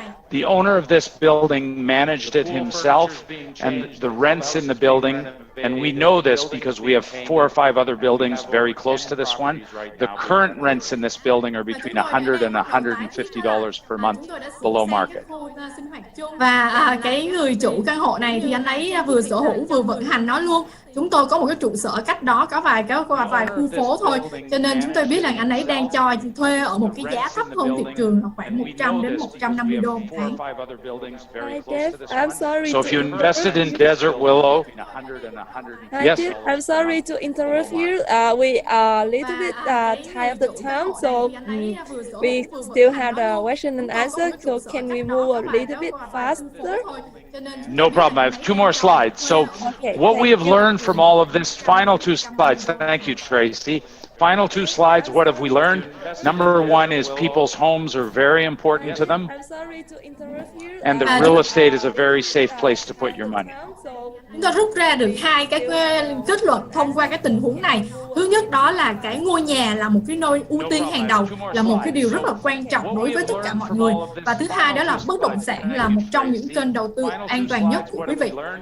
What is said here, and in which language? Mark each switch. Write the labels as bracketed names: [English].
[English] The owner of this building managed it himself, and the rents in the building, and we know this because we have 4 or 5 other buildings very close to this one. The current rents in this building are between $100 and $150 per month below market. [Vietnamese] Và cái người chủ căn hộ này thì anh ấy vừa sở hữu vừa vận hành nó luôn. Chúng tôi có một cái trụ sở cách đó có vài khu phố thôi, cho nên chúng tôi biết là anh ấy đang cho thuê ở một cái giá thấp hơn thị trường, khoảng 100 đến 150 đô một tháng. [English] Hi Jeff, I'm sorry. So if you invested in Desert Willow, Hi yes. Jeff, I'm sorry to interrupt you. We are a little bit tired of the time, so we still have the question and answer. So can we move a little bit faster? No problem. I have 2 more slides. So what we have learned from all of this, final 2 slides. Thank you, Tracy. Final 2 slides, what have we learned? Number 1 is people's homes are very important to them. I'm sorry to interrupt you. And the real estate is a very safe place to put your money. So [Vietnamese] Chúng ta rút ra được hai cái kết luận thông qua cái tình huống này. Thứ nhất đó là cái ngôi nhà là một cái nơi ưu tiên hàng đầu, là một cái điều rất là quan trọng đối với tất cả mọi người. Và thứ hai đó là bất động sản là một trong những kênh đầu tư an toàn nhất của quý vị.